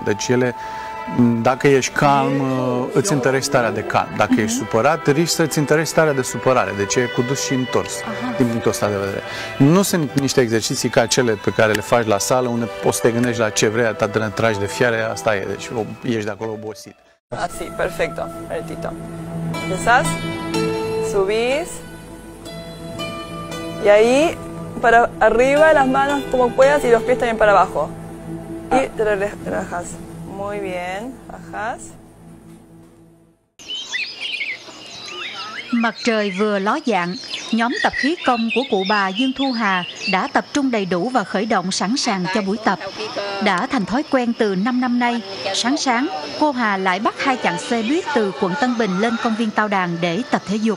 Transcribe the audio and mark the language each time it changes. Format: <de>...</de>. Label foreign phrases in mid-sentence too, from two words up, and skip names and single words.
<ro>Deci ele dacă ești calm, îți întărești starea de calm. Dacă ești supărat, risci să-ți întărești starea de supărare. Deci e cu dus și întors, din punctul ăsta de vedere. Nu sunt niște exerciții ca cele pe care le faci la sală, unde poți să te gândești la ce vrei, atât de tragi de fiare, asta e. Deci ești de acolo obosit.</ro> <es>Así, perfecto. Retito. Empezás, subís, y ahí, para arriba, las manos como puedas y los pies también para abajo. Y te relajas. Muy bien, bajas.</es> <vi>Mặt trời vừa ló dạng, nhóm tập khí công của cụ bà Dương Thu Hà đã tập trung đầy đủ và khởi động sẵn sàng cho buổi tập. Đã thành thói quen từ 5 năm nay, sáng cô Hà lại bắt 2 chặng xe buýt từ quận Tân Bình lên công viên Tao Đàn để tập thể dục.</vi>